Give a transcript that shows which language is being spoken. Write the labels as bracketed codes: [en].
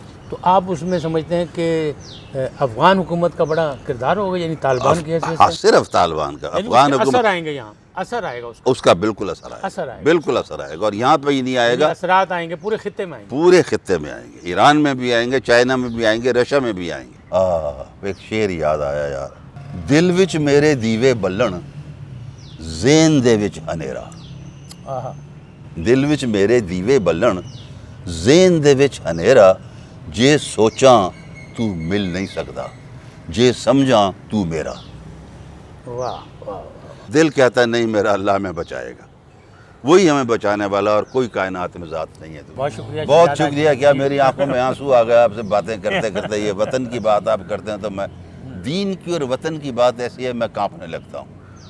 [ur] تو آپ اس میں سمجھتے ہیں کہ افغان حکومت کا بڑا کردار ہوگا، یعنی طالبان کی حیثیت سے؟ صرف طالبان کا، یعنی افغان اس کے اثر حکومت آئیں گے، یہاں اثر آئے گا اس کا بالکل اثر آئے گا، بالکل اثر آئے گا. اور یہاں پہ ہی نہیں آئے گا، اثرات آئیں گے پورے خطے میں، آئیں گے پورے خطے میں آئیں گے. ایران میں بھی آئیں گے، چائنا میں بھی آئیں گے، رشیا میں بھی آئیں گے. ایک شعر یاد آیا یار، [pa] دل وچ میرے دیوے بلن زین دے وچ ہنیرا. دل وچ میرے دیوے بلن زین دے وچ ہنیرا، جے سوچاں تو مل نہیں سکتا، جے سمجھاں تو میرا. [ur] واہ. دل کہتا ہے نہیں میرا اللہ میں بچائے گا، وہی ہمیں بچانے والا، اور کوئی کائنات میں ذات نہیں ہے. بہت شکریہ، بہت شکریہ. کیا میری آنکھوں میں آنسو آ گیا آپ سے باتیں کرتے کرتے. یہ وطن کی بات آپ کرتے ہیں تو میں دین کی اور وطن کی بات ایسی ہے میں کانپنے لگتا ہوں.